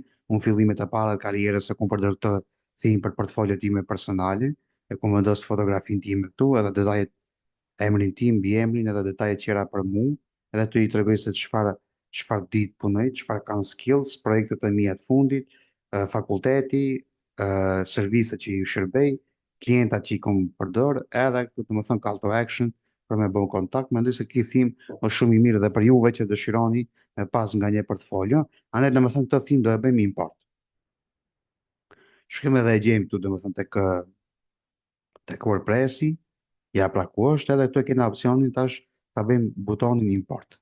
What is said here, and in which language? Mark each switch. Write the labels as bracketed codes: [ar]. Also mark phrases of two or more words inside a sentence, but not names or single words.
[sq] Unë fillimet e para të karrierës e kam përdorur këtë theme për portfolio time personale, e ku vendos fotografinë time këtu, edhe detajet, emrin tim, emrin edhe detajet tjera për mu, edhe të i tregoj se çfarë ditë punoj, çfarë kam skills, projektet e mia të fundit, fakulteti, serviset që i shërbej, klientat që i kam përdor, edhe këtu të më thënë [en] call to action [sq] për me bën kontakt. Mendoj se ky thim është shumë i mirë dhe për juve që dëshironi me pas nga një portfolio, andaj domethënë këtë thim do e bëjmë import. Shkojmë edhe e gjejmë këtu domethënë tek WordPress-i. Ja pra ku është, edhe këtu e kena opcionin tash ta bëjmë butonin import.